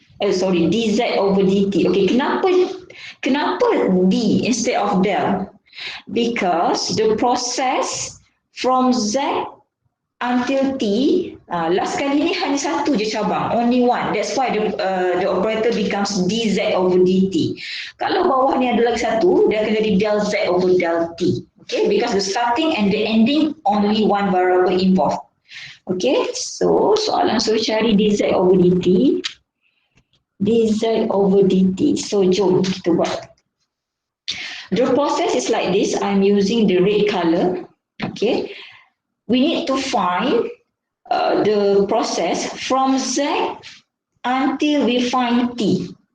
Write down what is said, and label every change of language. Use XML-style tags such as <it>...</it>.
<en>Dz over dt. Okay,</en> <ms>kenapa</ms> <en>d instead of del? Because the process from z until t,</en> <ms>last kali ni hanya satu je cabang,</ms> <en>only one. That's why the operator becomes dz over dt.</en> <ms>Kalau bawah ni ada lagi satu, dia akan jadi</ms> <en>del z over del t. Okay, because the starting and the ending only one variable involved.</en> <ms>Okay, so soalan suruh cari dz over dt.</ms> <en>Dz over dt.</en> <ms>So jom kita buat.</ms> <en>The process is like this. I'm using the red color. Okay. We need to find the process from Z until we find T.</en>